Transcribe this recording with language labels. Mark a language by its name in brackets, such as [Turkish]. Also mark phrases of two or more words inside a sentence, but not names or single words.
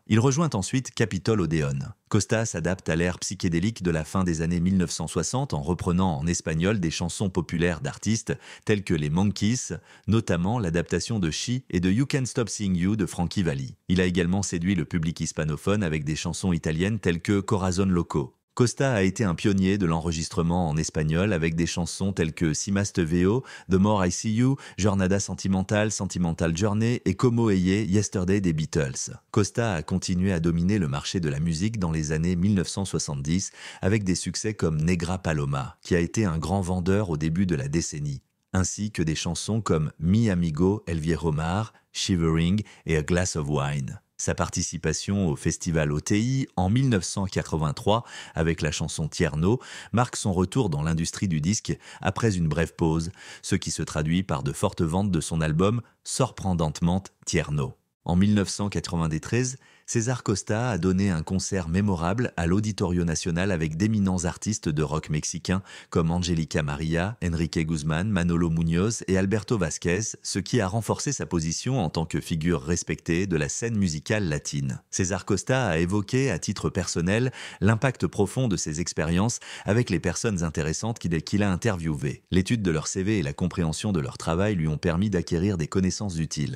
[French] Il rejoint ensuite Capitol Odeon. Costa s'adapte à l'ère psychédélique de la fin des années 1960 en reprenant en espagnol des chansons populaires d'artistes tels que les Monkees, notamment l'adaptation de She et de You Can't Stop Seeing You de Frankie Valli. Il a également séduit le public hispanophone avec des chansons italiennes telles que Corazon Loco. Costa a été un pionnier de l'enregistrement en espagnol avec des chansons telles que Si Más Te Veo, The More I See You, Jornada Sentimental, Sentimental Journey et Como Eye, Yesterday des Beatles. Costa a continué à dominer le marché de la musique dans les années 1970 avec des succès comme Negra Paloma, qui a été un grand vendeur au début de la décennie. ainsi que des chansons comme Mi Amigo El Viejo Mar, Shivering et A Glass of Wine. Sa participation au festival OTI en 1983 avec la chanson Tierno marque son retour dans l'industrie du disque après une brève pause, ce qui se traduit par de fortes ventes de son album Sorprendentement Tierno. En 1993, César Costa a donné un concert mémorable à l'Auditorio Nacional avec d'éminents artistes de rock mexicains comme Angélica María, Enrique Guzmán, Manolo Muñoz et Alberto Vázquez, ce qui a renforcé sa position en tant que figure respectée de la scène musicale latine. César Costa a évoqué, à titre personnel, l'impact profond de ses expériences avec les personnes intéressantes qu'il a interviewées. L'étude de leur CV et la compréhension de leur travail lui ont permis d'acquérir des connaissances utiles.